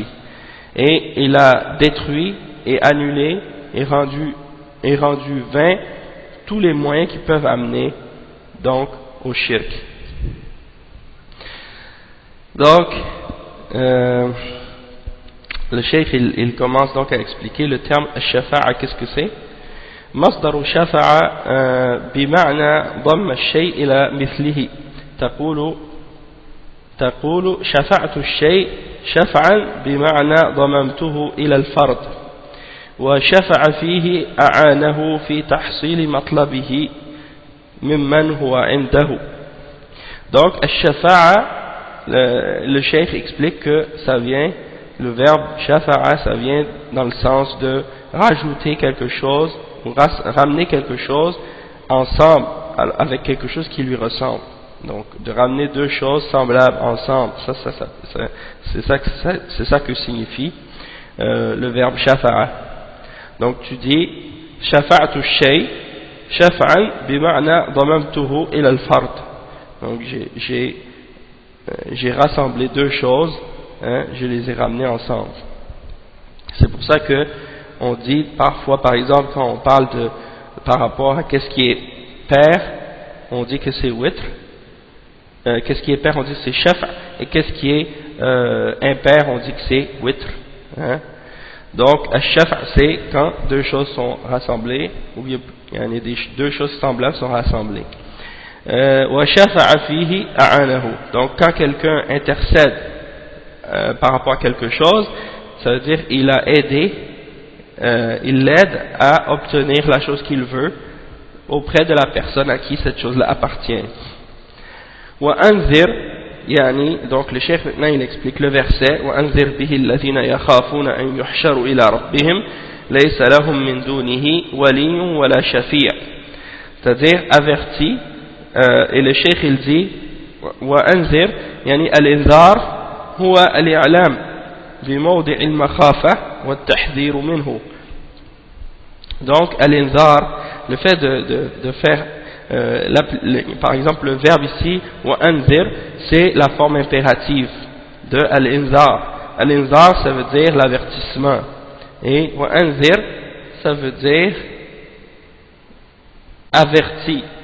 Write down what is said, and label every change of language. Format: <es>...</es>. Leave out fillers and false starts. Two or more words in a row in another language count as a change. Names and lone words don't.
<fr>Et il a détruit et annulé et rendu vain tous les moyens qui peuvent amener donc au shirk. Donc, le cheikh il commence donc à expliquer le terme al-shafa'a, qu'est-ce que c'est?</fr> <ar>مصدر شفع بمعنى ضم الشيء إلى مثله تقول شفعت الشيء شفعا بمعنى ضممته إلى الفرد وشفع فيه أعانه في تحصيل مطلبه ممن هو عنده.</ar> <fr>Donc الشفاعة, le cheikh explique que ça vient, le verbe shafa'a, ça vient dans le sens de rajouter quelque chose ou ramener quelque chose ensemble avec quelque chose qui lui ressemble. Donc de ramener deux choses semblables ensemble, c'est ça que signifie le verbe shafa'a. Donc tu dis</fr> <ar>شفعت الشيء شفعا بمعنى ضممته إلى الفرد.</ar> <fr>Donc j'ai rassemblé deux choses, je les ai ramenées ensemble. C'est pour ça que on dit parfois, par exemple, quand on parle par rapport à qu'est-ce qui est pair, on dit que c'est witr. Qu'est-ce qui est pair, on dit que c'est shafa, et qu'est-ce qui est impair, on dit que c'est witr. Donc, al-shafa, c'est quand deux choses sont rassemblées, ou bien il y en a deux choses semblables sont rassemblées.</fr> <ar>وشفع فيه أعانه.</ar> <fr>Donc, quand quelqu'un intercède par rapport à quelque chose, ça veut dire il a aidé, il l'aide à obtenir la chose qu'il veut auprès de la personne à qui cette chose-là appartient.</fr> <ar>وأنذر، يعني,</ar> <fr>donc le cheikh maintenant il explique le verset</fr> <ar>وأنذر به الذين يخافون أن يحشروا إلى ربهم ليس لهم من دونه ولي ولا شفيع',</ar> <fr>c'est-à-dire averti, et le cheikh il dit</fr> <ar>وأنذر، يعني الإنذار هو الإعلام بموضع المخافة والتحذير منه.</ar> <fr>Donc al-inzar, le fait de faire par exemple le verbe ici</fr> <ar>وأنذر,</ar> <fr>c'est la forme impérative de al-inzar. Al-inzar, ça veut dire l'avertissement, et</fr> <ar>وأنذر,</ar> <fr>ça veut dire averti.</fr>